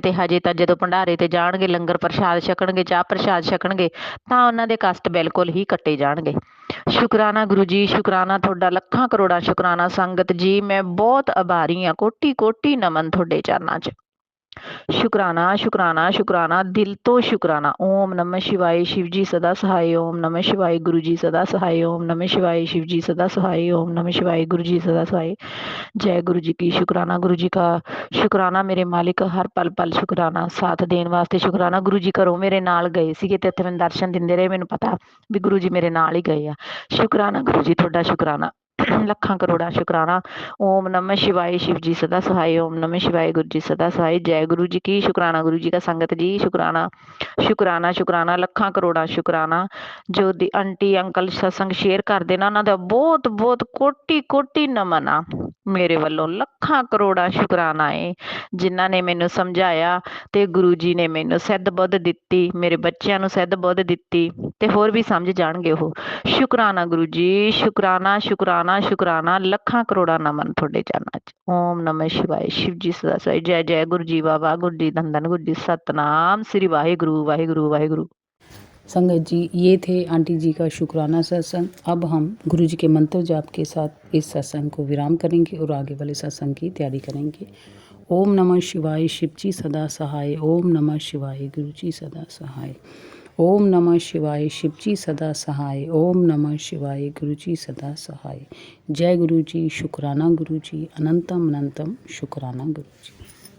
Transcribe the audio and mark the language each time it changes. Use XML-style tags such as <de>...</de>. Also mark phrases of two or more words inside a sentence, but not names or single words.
<pa>ਤੇ ਹਜੇ ਤਾਂ ਜਦੋਂ ਭੰਡਾਰੇ ਤੇ ਜਾਣਗੇ, ਲੰਗਰ ਪ੍ਰਸ਼ਾਦ ਛਕਣਗੇ, ਚਾਹ ਪ੍ਰਸ਼ਾਦ ਛਕਣਗੇ, ਤਾਂ ਉਹਨਾਂ ਦੇ ਕਸ਼ਟ ਬਿਲਕੁਲ ਹੀ ਕੱਟੇ ਜਾਣਗੇ। ਸ਼ੁਕਰਾਨਾ ਗੁਰੂ ਜੀ, ਸ਼ੁਕਰਾਨਾ ਤੁਹਾਡਾ, ਲੱਖਾਂ ਕਰੋੜਾਂ ਸ਼ੁਕਰਾਨਾ। ਸੰਗਤ ਜੀ ਮੈਂ ਬਹੁਤ ਆਭਾਰੀ ਹਾਂ, ਕੋਟੀ ਕੋਟੀ ਨਮਨ ਤੁਹਾਡੇ ਚਰਨਾਂ 'ਚ। ਸ਼ੁਕਰਾਨਾ ਸ਼ੁਕਰਾਨਾ ਸ਼ੁਕਰਾਨਾ, ਦਿਲ ਤੋਂ ਸ਼ੁਕਰਾਨਾ।</pa> <hi>ओम नमः शिवाय, शिव जी सदा सहाय। ओम नमः शिवाय, गुरु जी सदा सहाय। ओम नमः शिवाय, शिव जी सदा सहाय। ओम नमः शिवाय, गुरु जी सदा सहाय। जय गुरु जी की। शुकराना गुरु जी का,</hi> <pa>शुकराना ਮੇਰੇ ਮਾਲਿਕ, ਹਰ ਪਲ ਪਲ ਸ਼ੁਕਰਾਨਾ। ਸਾਥ ਦੇਣ ਵਾਸਤੇ ਸ਼ੁਕਰਾਨਾ। ਗੁਰੂ ਜੀ ਘਰੋਂ ਮੇਰੇ ਨਾਲ ਗਏ ਸੀਗੇ ਤੇ ਇੱਥੇ ਮੈਨੂੰ ਦਰਸ਼ਨ ਦਿੰਦੇ ਰਹੇ, ਮੈਨੂੰ ਪਤਾ ਵੀ ਗੁਰੂ ਜੀ ਮੇਰੇ ਨਾਲ ਹੀ ਗਏ ਆ। ਸ਼ੁਕਰਾਨਾ ਗੁਰੂ ਜੀ ਤੁਹਾਡਾ, ਸ਼ੁਕਰਾਨਾ ਲੱਖਾਂ ਕਰੋੜਾਂ ਸ਼ੁਕਰਾਨਾ।</pa> <hi>ओम नमः शिवाय, शिव जी सदा सहाय। ओम नमः शिवाय, गुरु जी सदा सहाय। जय गुरु जी की। शुकराना गुरु जी का। संगत जी शुकराना शुकराना शुकराना,</hi> <pa>ਲੱਖਾਂ ਕਰੋੜਾਂ ਸ਼ੁਕਰਾਨਾ। ਜੋ ਦੀ ਆਂਟੀ ਅੰਕਲ ਸਤਸੰਗ ਸ਼ੇਅਰ ਕਰਦੇ ਨਾ, ਉਹਨਾਂ ਦਾ ਬਹੁਤ ਬਹੁਤ ਕੋਟੀ ਕੋਟੀ ਨਮਨ ਆ ਮੇਰੇ ਵੱਲੋਂ। ਲੱਖਾਂ ਕਰੋੜਾਂ ਸ਼ੁਕਰਾਨਾ ਏ, ਜਿਨ੍ਹਾਂ ਨੇ ਮੈਨੂੰ ਸਮਝਾਇਆ ਤੇ ਗੁਰੂ ਜੀ ਨੇ ਮੈਨੂੰ ਸਿੱਧ ਬੁੱਧ ਦਿੱਤੀ, ਮੇਰੇ ਬੱਚਿਆਂ ਨੂੰ ਸਿੱਧ ਬੁੱਧ ਦਿੱਤੀ, ਤੇ ਹੋਰ ਵੀ ਸਮਝ ਜਾਣਗੇ ਉਹ। ਸ਼ੁਕਰਾਨਾ ਗੁਰੂ ਜੀ, ਸ਼ੁਕਰਾਨਾ ਸ਼ੁਕਰਾਨਾ ਸ਼ੁਕਰਾਨਾ। ਲੱਖਾਂ ਕਰੋੜਾਂ ਨਮਨ ਤੁਹਾਡੇ ਚਰਨਾਂ 'ਚ।</pa> <hi>ओम नमः शिवाय, शिव जी सदा सहाय। जय जय गुरु जी बाबा, गुरु जी धन धन, गुरु जी सतनाम श्री वाहिगुरु वाहिगुरु वाहिगुरु। संगत जी ये थे आंटी जी का शुक्राना सत्संग। अब हम गुरु जी के मंत्र जाप के साथ इस सत्संग को विराम करेंगे और आगे वाले सत्संग की तैयारी करेंगे। ओम नमः शिवाय, शिव जी सदा सहाय। ओम नमः शिवाय, गुरु जी सदा सहाय। ओम नमः शिवाय, शिव जी सदा सहाय। ओम नमः शिवाय, गुरु जी सदा सहाय। जय गुरु जी, शुक्राना गुरु जी, अनंतम अनंतम शुक्राना गुरु जी।</hi>